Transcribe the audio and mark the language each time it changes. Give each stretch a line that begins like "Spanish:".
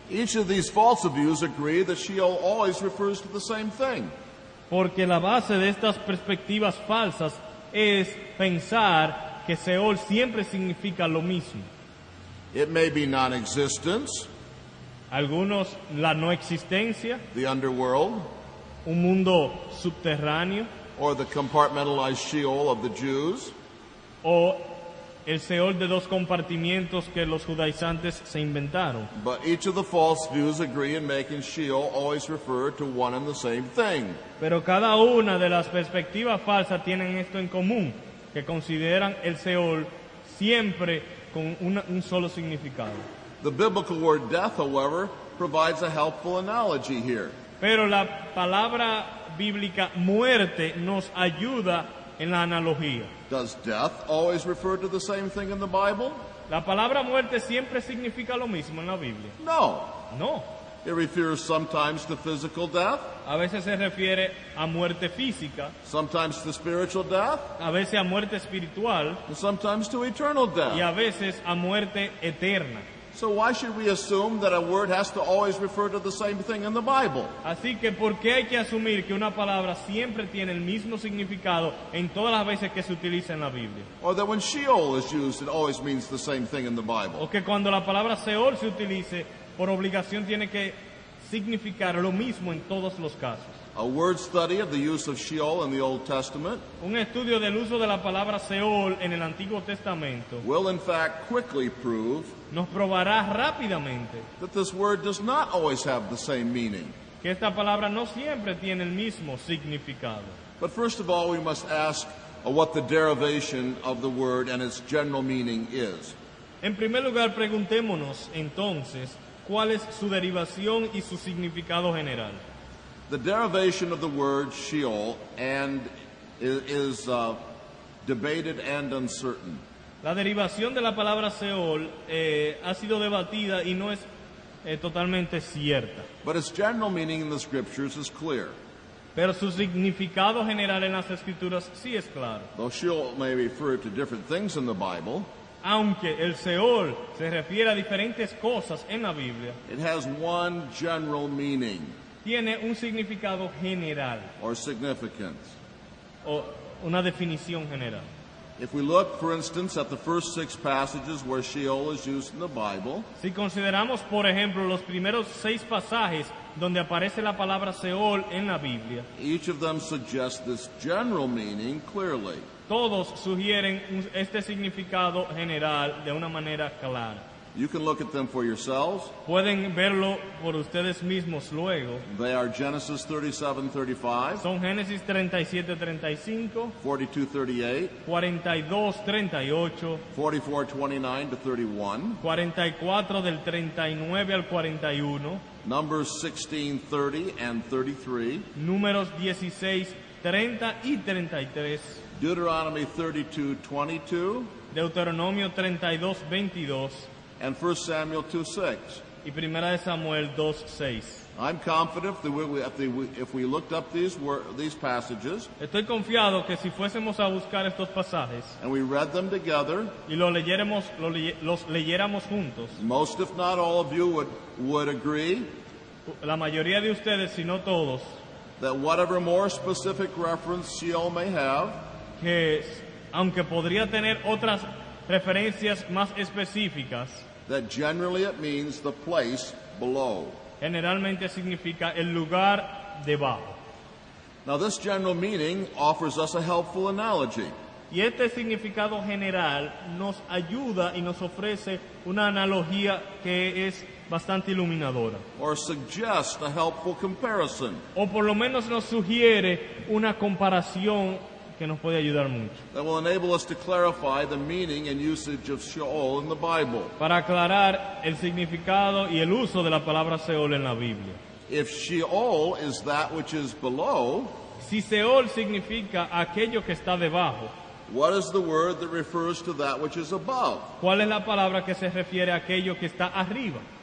English: Each of these false views agree that Sheol always refers to the same thing.
Spanish: Porque la base de estas perspectivas falsas es pensar que Seol siempre significa lo mismo.
English: It may be non-existence,
Spanish: Algunos la no existencia,
English: the underworld,
Spanish: un mundo subterráneo,
English: or the compartmentalized Sheol of the Jews,
Spanish: o el Seol de dos compartimientos que los judaizantes se inventaron.
English: but each of the false views agree in making Sheol always refer to one and the same thing.
Spanish: Pero cada una de las perspectivas falsas tienen esto en común, que consideran el Seol siempre con un solo significado.
English: The biblical word death, however, provides a helpful analogy here.
Spanish: Pero la palabra bíblica muerte nos ayuda en la analogía.
English: Does death always refer to the same thing in the Bible?
Spanish: ¿La palabra muerte siempre significa lo mismo en la Biblia?
English: No.
Spanish: No.
English: It refers sometimes to physical death,
Spanish: A veces se refiere a muerte física,
English: sometimes to spiritual death,
Spanish: a veces a muerte espiritual
English: and sometimes to eternal
Spanish: y
English: death.
Spanish: a veces a muerte eterna.
English: So why should we assume that a word has to always refer to the same thing in the Bible?
Spanish: Así que, ¿por qué hay que asumir que una palabra siempre tiene el mismo significado en todas las veces que se utiliza en la Biblia?
English: Or that when Sheol is used, it always means the same thing in the Bible?
Spanish: O que cuando la palabra Seol se utilice, por obligación tiene que significar lo mismo en todos los casos.
English: A word study of the use of Sheol in the Old Testament
Spanish: Un estudio del uso de la palabra Seol en el Antiguo Testamento
English: will in fact quickly prove
Spanish: nos probará rápidamente
English: that this word does not always have the same meaning.
Spanish: que esta palabra no siempre tiene el mismo significado.
English: But first of all, we must ask what the derivation of the word and its general meaning is.
Spanish: En primer lugar, preguntémonos entonces cuál es su derivación y su significado general.
English: The derivation of the word Sheol is debated and uncertain.
Spanish: La derivación de la palabra Seol ha sido debatida y no es totalmente cierta.
English: But its general meaning in the scriptures is clear.
Spanish: Pero su significado general en las Escrituras sí es claro.
English: Though Sheol may refer to different things in the Bible,
Spanish: Aunque el Seol se refiere a diferentes cosas en la Biblia,
English: it has one general meaning
Spanish: tiene un significado general
English: or significance.
Spanish: o una definición general.
English: If we look, for instance, at the first 6 passages where Sheol is used in the Bible,
Spanish: Si consideramos, por ejemplo, los primeros 6 pasajes donde aparece la palabra Seol en la Biblia,
English: each of them suggests this general meaning clearly.
Spanish: todos sugieren este significado general de una manera clara.
English: You can look at them for yourselves.
Spanish: Pueden verlo por ustedes mismos luego.
English: They are Genesis 37:35,
Spanish: Son Génesis 37:35,
English: 42:38,
Spanish: 42:38,
English: 44:29 to 31,
Spanish: 44 del 39 al 41,
English: Numbers 16:30 and 33,
Spanish: Números 16, 30 y 33,
English: Deuteronomy 32:22,
Spanish: Deuteronomio 32:22
English: and 1 Samuel 2:6.
Spanish: y Primera de Samuel 2:6.
English: I'm confident if we looked up these passages
Spanish: Estoy confiado que si fuésemos a buscar estos pasajes
English: and we read them together,
Spanish: y los leyéramos juntos,
English: most if not all of you would agree
Spanish: la mayoría de ustedes, si no todos,
English: that whatever more specific reference Sheol may have,
Spanish: que aunque podría tener otras referencias más específicas,
English: that generally it means the place below.
Spanish: generalmente significa el lugar debajo.
English: Now this general meaning offers us a helpful analogy.
Spanish: Y este significado general nos ayuda y nos ofrece una analogía que es bastante iluminadora.
English: Or suggests a helpful comparison
Spanish: O por lo menos nos sugiere una comparación que nos puede ayudar mucho.
English: that will enable us to clarify the meaning and usage of Sheol in the Bible.
Spanish: Para aclarar el significado y el uso de la palabra Seol en la Biblia.
English: If Sheol is that which is below,
Spanish: Si Seol significa aquello que está debajo,
English: what is the word that refers to that which is above?
Spanish: ¿cuál es la palabra que se refiere a aquello que está arriba?